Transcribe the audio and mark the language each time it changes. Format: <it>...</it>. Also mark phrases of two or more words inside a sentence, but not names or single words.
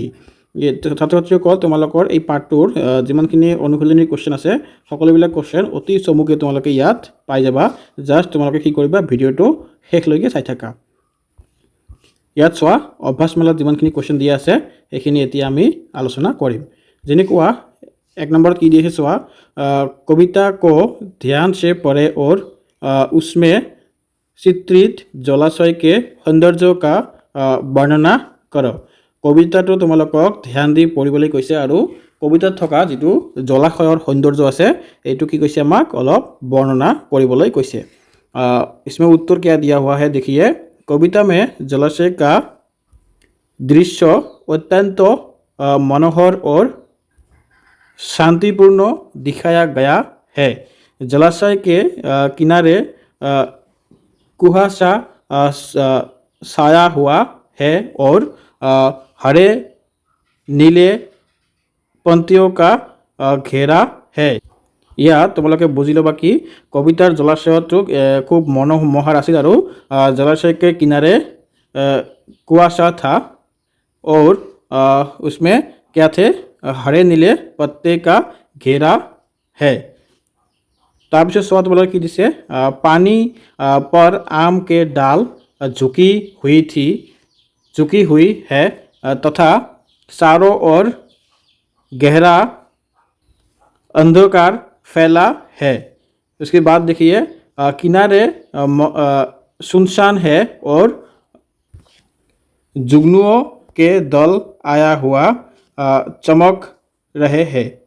<as>ছাত্ৰ ছাত্ৰীসকল, তোমালোকৰ এই পাঠটোৰ যিমানখিনি অনুশীলনী কোৱেশ্চন আছে সকলোবিলাক কোৱেশ্চন অতি চমুকৈ তোমালোকে ইয়াত পাই যাবা। জাষ্ট তোমালোকে কি কৰিবা, ভিডিঅ'টো শেষলৈকে চাই থাকা। ইয়াত চোৱা, অভ্যাসমালাত যিমানখিনি কোৱেশ্চন দিয়া আছে সেইখিনি এতিয়া আমি আলোচনা কৰিম। যেনেকুৱা 1 নম্বৰত কি দিছে চোৱা,</as> <hi>कविता को ध्यान से पढ़े और उसमें चित्रित जलाशय के सौंदर्य का वर्णना करो।</hi> <as>কবিতাটো তোমালোকক ধ্যান দি পঢ়িবলৈ কৈছে আৰু কবিতাত থকা যিটো জলাশয়ৰ সৌন্দৰ্য আছে এইটো কি কৈছে, আমাক অলপ বৰ্ণনা কৰিবলৈ কৈছে।</as> <hi>इसमें उत्तर क्या दिया हुआ है, देखिए। कविता में जलाशय का दृश्य अत्यंत मनोहर और शांतिपूर्ण दिखाया गया है। जलाशय के किनारे कुहासा छाया हुआ है और हरे नीले पंक्तियों का घेरा है।</hi> <as>ইয়াত তোমালোকে বুজি ল'বা কি কবিতাৰ জলাশয়টো খুব মনোমোহাৰ আছিল আৰু</as> <hi>जलाशय के किनारे कुहासा था और उसमें क्या थे, हरे नीले पत्ते का घेरा है।</hi> <as>তাৰপিছত চোৱা তোমালোকে কি দিছে,</as> <hi>पानी पर आम के डाल झुकी हुई है तथा चारों ओर गहरा अंधकार फैला है। उसके बाद देखिए, किनारे सुनसान है और जुगनुओं के दल आया हुआ चमक रहे हैं।</hi>